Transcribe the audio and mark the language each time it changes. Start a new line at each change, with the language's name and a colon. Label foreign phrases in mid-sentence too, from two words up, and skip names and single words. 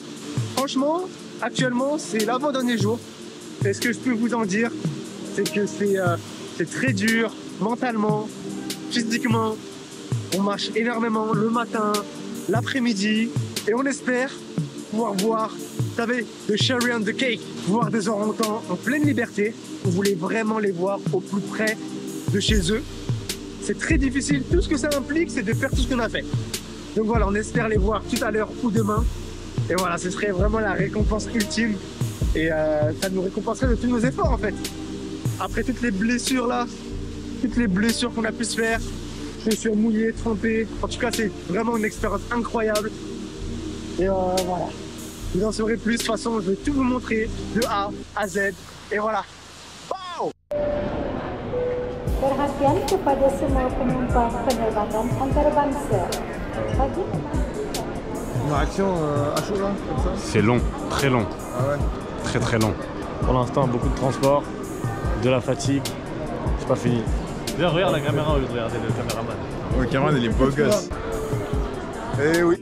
French: Franchement, actuellement, c'est l'avant-dernier jour. Et ce que je peux vous en dire, c'est que c'est très dur mentalement, physiquement. On marche énormément le matin, l'après-midi, et on espère pouvoir voir, vous savez,
English: the cherry on the cake,
French: voir des orang-outans en pleine liberté. On voulait vraiment les voir au plus près de chez eux. C'est très difficile, tout ce que ça implique, c'est de faire tout ce qu'on a fait. Donc voilà, on espère les voir tout à l'heure ou demain. Et voilà, ce serait vraiment la récompense ultime. Et ça nous récompenserait de tous nos efforts en fait. Après toutes les blessures là, toutes les blessures qu'on a pu se faire, chaussures mouillées, trempées. En tout cas, c'est vraiment une expérience incroyable. Et voilà. Vous en saurez plus. De toute façon, je vais tout vous montrer de A à Z. Et voilà. Wow!
Malay: Perhatian kepada semua penumpang penerbangan antarabangsa.
French: Une réaction à chaud là, comme ça? C'est long, très long. Ah ouais? Très très long. Pour l'instant, beaucoup de transport, de la fatigue. C'est pas fini. Viens, regarde la caméra au lieu de regarder le caméraman. Le caméraman, il est beau gosse. Eh oui.